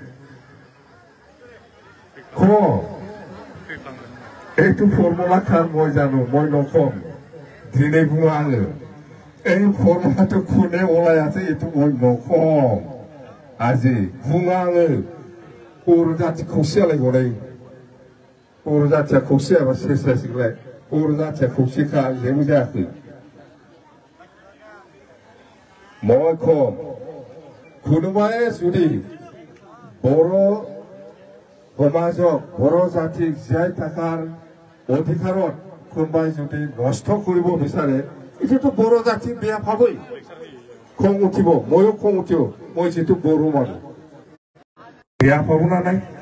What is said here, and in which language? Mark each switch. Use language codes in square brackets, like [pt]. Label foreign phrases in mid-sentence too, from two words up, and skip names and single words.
[as] এইটো ফৰ্মুলা খান মই জানো মই নকম দিনে [brx] बुङा आङो [as] এই ফৰ্মুলাটো কোনে ওলাই আছে এইটো মই নকম আজি [brx] बुङा आङो बर' जाति खौसेयालाय गनाय बर' जातिया खौसेयाबा सेस जासिगोनलाय बर' जातिया खौसेखा जेबो जायाखै [as] মই কম কোনোবাই যদি बर' সমাজক बर' জাতিক জীয়াই থকাৰ অধিকাৰত কোনোবাই যদি নষ্ট কৰিব বিচাৰে এতিয়াতো बर' জাতি বেয়া পাবই খং উঠিব ময়ো খং উঠিব মই যিটো बर' মানুহ বেয়া পাব না নাই